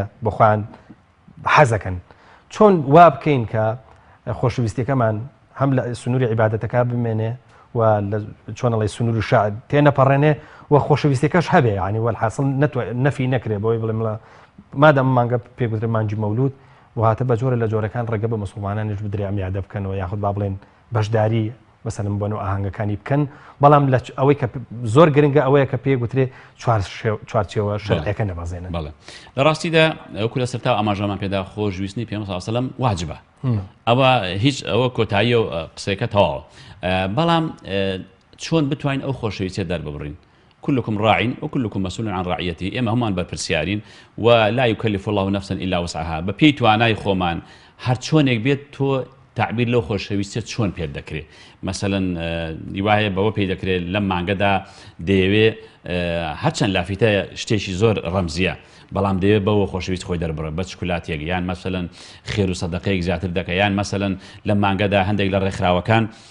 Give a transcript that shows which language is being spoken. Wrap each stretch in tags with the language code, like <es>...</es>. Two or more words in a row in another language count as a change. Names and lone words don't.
<ckb>بەخۆیان حەزەکەن چۆن وا بکەین کە خۆشەویستیەکەمان هەم لە سنووری عیبادەتەکە بمێنێ و چۆنەڵی سنووری شاعر تێنەپەڕێنێ و خۆشەویستیەکەش هەبێ ینی وەالحاصل نەفی نەکرێ بۆی بڵێم لە مادەم مانگە پێگوترێ مانجی مەولود وهاتە بە جۆرە لە جۆرەکان ڕێگە بە مسلمانانیش بدرێ ئەمیادە بکەنەوە یاخود با بڵێن بەشداری مەسەلەن بۆنەوە ئاهەنگەکانی بکەن بەڵام لە ئەوەی کە زۆر گرنگە ئەوەیە کە پێگوترێ چوارچێوە شەرعیەکە نەبازێنن بەڵێ لە ڕاستیدا ئەو لە سەرتا ئاماژەمان پێدا خۆشویستنی پێغەمبەر</ckb> <ar>صلی الله علیه وسلم</ar> <ckb>واجبە ئەوە هیچ ئەوە کۆتایی و قسەیەکە تەواوە بەڵام چۆن بتوانین ئەو خۆشەویستیە دەرببڕین</ckb> <ar>كلكم راع وكلكم مسؤول عن رعيته</ar> <ckb>اما همان بەرپرسیارین</ckb> <ar>ولا يكلف الله نفسا الا وسعها</ar> <ckb>بەپێی توانای خۆمان هەر چۆنێک بێت تۆ تعبیر لەو خۆشەویستیت چۆن پێ دەکرێت مەسەلەن وایە بەوە پێی دەکرێت لەم مانگەدا دەیەوێ هەرچەند لافیتە شتێکی زۆر ڕەمزیە بەڵام دەوێت بەوە خۆشەویست خۆی دەربڕێت بە چکولاتێک یان مەسەلەن خێر و سەدەقەیەک زیاتر دەکە یان مەسەلەن لەم مانگەدا هەندێک لە ڕێکخراوەکان</ckb>